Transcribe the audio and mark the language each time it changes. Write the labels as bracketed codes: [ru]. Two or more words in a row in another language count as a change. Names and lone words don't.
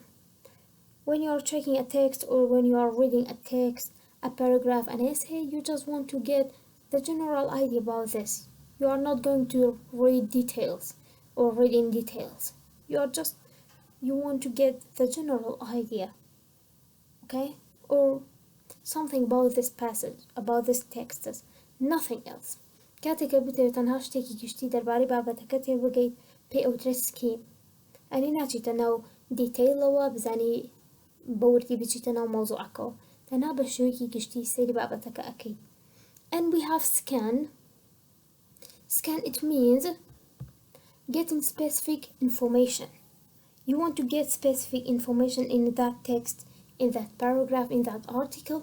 [en] When you are checking a text or when you are reading a text, a paragraph, an essay, you just want to get the general idea about this. You are not going to read details or read in details. You want to get the general idea, okay? Or something about this passage, about this text, nothing else. [ckb] کاتێککە بتەوێت تەنها شتێکی گشتی دەربارەی بابەتەکە تێبگەیت پێی ئەوترێت سکیم. ئەنی ناچیتە ناو دیتەیلەوە بزانی بەوردی بچیتە ناو مۆزوعەکەەوە، تەنها بە شێوەیەکی گشتی سەیری بابەتەکە ئەەکەی. [en] And we have scan. Scan, it means getting specific information. You want to get specific information in that text, in that paragraph, in that article.